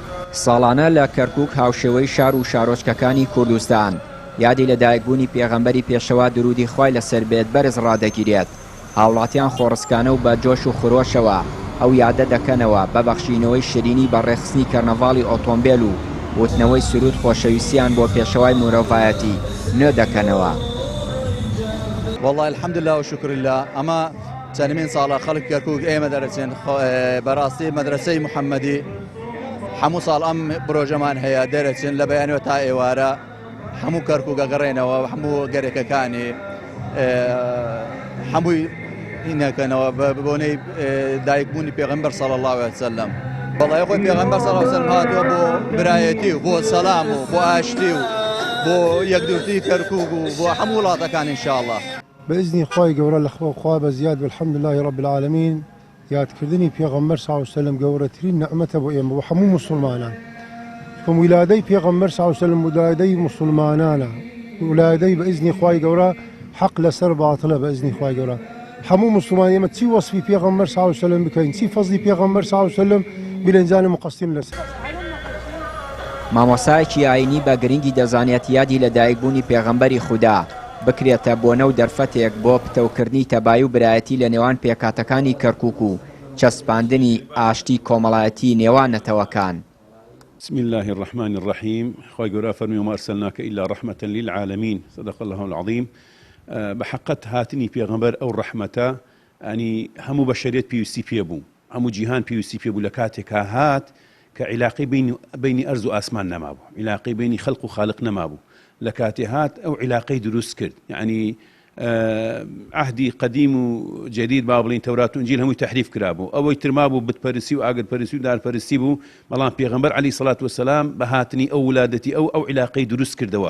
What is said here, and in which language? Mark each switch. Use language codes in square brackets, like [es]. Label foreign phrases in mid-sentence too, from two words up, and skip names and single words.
[ckb] ساڵانە لە کەرکووک هاوشێوەی شار و شارۆچکەکانی کوردستان یادی لەدایکبوونی پێغەمبەری پێشەوا درودی خوای لەسەر بێت بەرز ڕادەگیرێت. هاوڵاتیان خۆڕسکانە و بە جۆش و خرۆشەوە ئەو یادە دەکەنەوە بە بەخشینەوەی شیرینی بەڕێخستنی کەرنەڤاڵی ئۆتۆمبیل و وتنەوەی سرود خۆشەویستیان بۆ پێشەوای مرۆڤایەتی نوێ دەکەنەوە. [ar] والله الحمد لله وشكر لله. [ckb] ئەمە چەندمین ساڵە خەڵک کەرکووک ئێمە دەرەچێن بەڕاستی مەدرسەی محەممەدی هەموو ساڵ ئەم پرۆژەمان هەیە دەرەچێن لە بەیانەوە تا ئێوارە هەموو کەرکووکە گەڕێنەوە هەموو گەرێکەکانی هەمووی هینەکەنەوە بۆنەی دایکبوونی پێغەمبەر [ar] صلی الله علیه وسلم. [ckb] بەڵای خۆی پێغەمبەر [ar] صلی الله علیه وسلم [ckb] هاتووە بۆ برایەتی و بۆ سەلام و بۆ ئاشتی و بۆ یەکدوورتی کەرکووک و بۆ هەموو وڵاتەکان ئینشاءالله. بإذن خواهی گەورە لە خوا بەزیاد [ar] والحمد لله رب العالمین [ckb] یادکردنی پێغەمبەر [ar] صلی الله علیه وسلم [ckb] گەورەترین نعمەتە بۆ ئێمە بۆ هەموو مسلمانان. ویلادەی پێغەمبەر [ar] صلی الله علیه وسلم [ckb] ویلادەی مسلمانانە. ویلادەی بإذن خواهی گەورە حق لەسەر باتڵە بإذن خواهی گەورە. هەموو مسلمان ئێمە چی وەصفی پێغەمبەر [ar] صلی الله علیه وسلم [ckb] بکەین، چی فەزلی پێغەمبەر [ar] صلی الله علیه وسلم [ckb] بیلەنجانی مقەستین لەسەر. مامۆسایەکی ئاینی بە گرنگی دەزانێت یادی لەدایکبوونی پێغەمبەری خوددا بکرێتە بۆنە و دەرفەتێک بۆ پتەوکردنی تەبای و برایەتی لە نێوان پێکاتەکانی کەرکووک و چەسپاندنی ئاشتی کۆمەڵایەتی نێوان نەتەوەکان. [ar] بسم الله الرحمن الرحيم. [ckb] خوای گەورە فەرمی [ar] وما أرسلناك إلا رحمة للعالمين. صدق الله العظيم. [ckb] بحقت هاتنی پێغەمبەر ئەو ڕەحمەتە ینی هەموو بەشەریەت پێویستی پێ بوو، هەموو جیهان پێویستی پێ بوو لە کاتێکا هات کە عیلاقی بینی ئەرز و ئاسمان نەمابوو، عیلاقی بینی خەڵق و خالق نەمابوو. لە کاتێ هات ئەو عیلاقەی دروست کرد، یعنی عهدی قدیم و جدید با بڵین تەورات و ئینجیل هەمووی تەحریف کرابوو، ئەوەی ترما بوو بتپەرستی و ئاگرپەرستی و دارپەرستی بوو، بەڵام پێغەمبەر [ar] عەلەیهی سەڵات وەسەلام [ckb] بە هاتنی ئەو ولادەتی ئەو عیلاقەی دروست کردەوە.